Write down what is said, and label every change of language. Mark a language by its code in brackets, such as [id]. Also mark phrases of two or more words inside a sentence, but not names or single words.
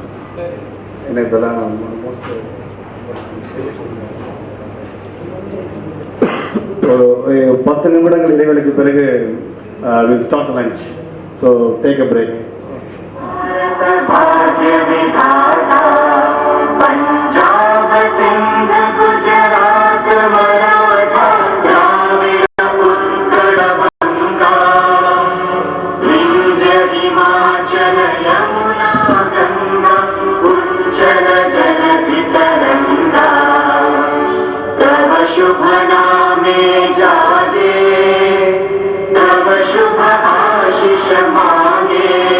[ta] என்ன இதெல்லாம் ஒரு 10 நிமிடங்கள் இடைவெளிக்கு பிறகு [en] will start lunch. so take a break. [bn] பஞ்சாப், சிந்த், குஜராத், மராठा, দ্রাবিড়, উৎকল, গঙ্গা, বিন্ধ্য, হিমাচল, যমুনা, গঙ্গা, উচ্ছল, জলধি, তরঙ্গ, তব শুভ নামে জাগে, তব শুভ আশিস মাগে,